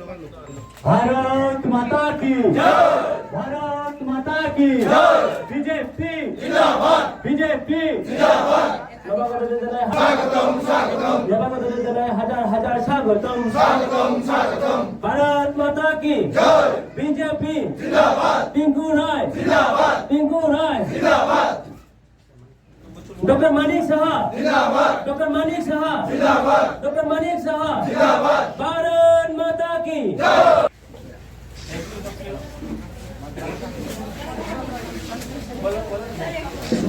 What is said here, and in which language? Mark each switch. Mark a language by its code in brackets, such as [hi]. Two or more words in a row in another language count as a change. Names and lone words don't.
[hi] भारत माता की जय, भारत माता की जय, बीजेपी जिंदाबाद, बीजेपी जिंदाबाद। स्वागतम स्वागतम, हज़ार हज़ार स्वागतम स्वागतम स्वागतम। भारत माता की जय, बीजेपी जिंदाबाद, टिंकू राय जिंदाबाद, टिंकू राय जिंदाबाद। डॉक्टर मानिक साहा जिंदाबाद, डॉक्टर मानिक साहा जिंदाबाद, डॉक्टर मानिक साहा जिंदाबाद। भारत माता की जय।